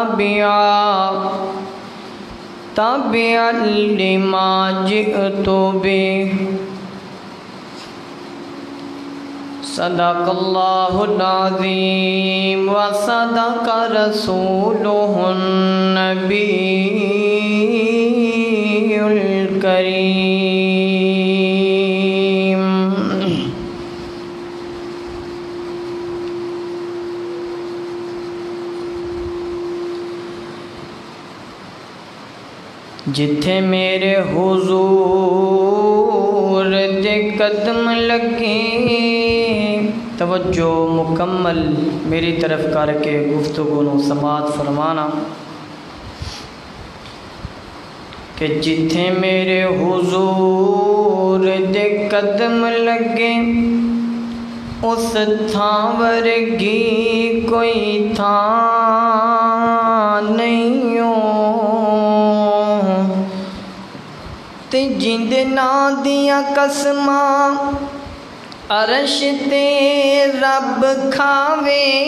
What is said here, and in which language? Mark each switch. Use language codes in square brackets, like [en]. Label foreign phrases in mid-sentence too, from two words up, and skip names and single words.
[ar] تبعا لما جئت به صدق الله العظيم وصدق رسوله النبي الكريم. [pa] جتھے میرے حضور دے قدم لگے، توجہ مکمل میری طرف کر کے گفتگو نو سماعت فرمانا کہ جتھے میرے حضور دے قدم لگے اس تھاں ورگی کوئی تھاں نہیں ہو، تے جند ناں دیاں قسماں عرش تے رب کھاوے،